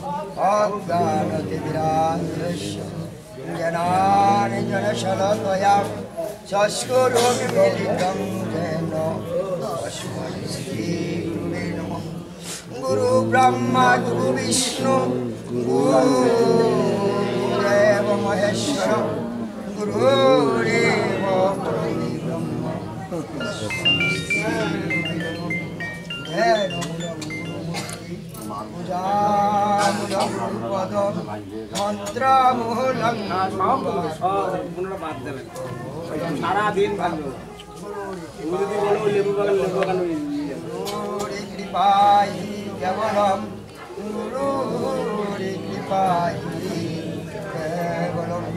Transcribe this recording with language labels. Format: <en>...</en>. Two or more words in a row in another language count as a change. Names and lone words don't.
<sa>অজ্ঞানতিমিরান্ধস্য জ্ঞানাঞ্জনশলাকয়া চক্ষুरुन्मीलितं येन तस्मै श्री गुरुवे नमः। गुरु ब्रह्मा गुरु विष्णु गुरुदेव महेश्वर गुरुरेव परब्रह्म</sa> <bn>সারাদিন ভালো কৃপাই কেবলম গুরুর কৃপাই কেবলম।</bn>